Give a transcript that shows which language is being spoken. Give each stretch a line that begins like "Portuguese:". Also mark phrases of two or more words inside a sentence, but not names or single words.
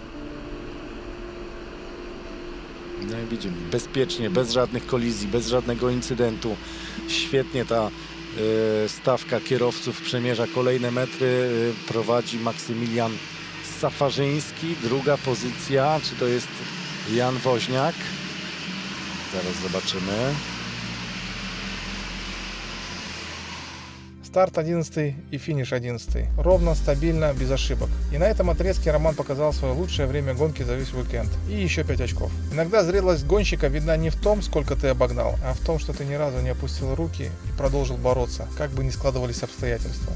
Polish: No i widzimy, bezpiecznie, bez żadnych kolizji, bez żadnego incydentu. Świetnie ta stawka kierowców przemierza kolejne metry. Prowadzi Maksymilian Safarzyński. Druga pozycja, czy to jest Jan Woźniak? Zaraz zobaczymy.
Russian: Старт 11 и финиш 11. Ровно, стабильно, без ошибок. И на этом отрезке Роман показал свое лучшее время гонки за весь уикенд. И еще 5 очков. Иногда зрелость гонщика видна не в том, сколько ты обогнал, а в том, что ты ни разу не опустил руки и продолжил бороться, как бы ни складывались обстоятельства.